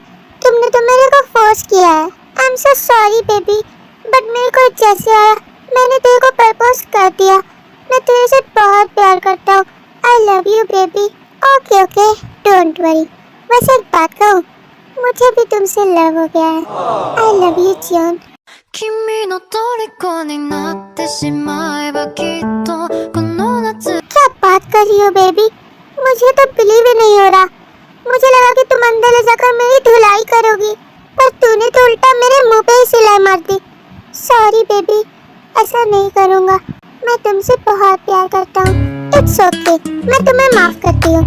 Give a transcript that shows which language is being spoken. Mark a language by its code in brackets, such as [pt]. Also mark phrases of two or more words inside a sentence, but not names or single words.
[hi] तुमने तो मेरे को फोर्स किया है। [en] I am so sorry baby, [hi] बट मेरे को जैसे आया मैंने तेरे को प्रपोज कर दिया। मैं तेरे से बहुत प्यार करता हूँ। [en] I love you baby. Okay okay, don't worry. [hi] बस एक बात कहूँ, मुझे भी तुमसे लव हो गया है। [en] I love you जियोन। [ja] 君の虜になってしまえばきっとこの夏 [hi] क्या बात कर रही हो बेबी? मुझे तो बिलीव ही नहीं हो रहा। मुझे लगा कि तुम अंदर ले जाकर मेरी धुलाई करोगी, पर तूने तो उल्टा मेरे मुंह पे ही सिलाई मार दी। सॉरी बेबी, ऐसा नहीं करूँगा। मैं तुमसे बहुत प्यार करता हूँ। [en] It's okay, [hi] मैं तुम्हें माफ करती हूँ।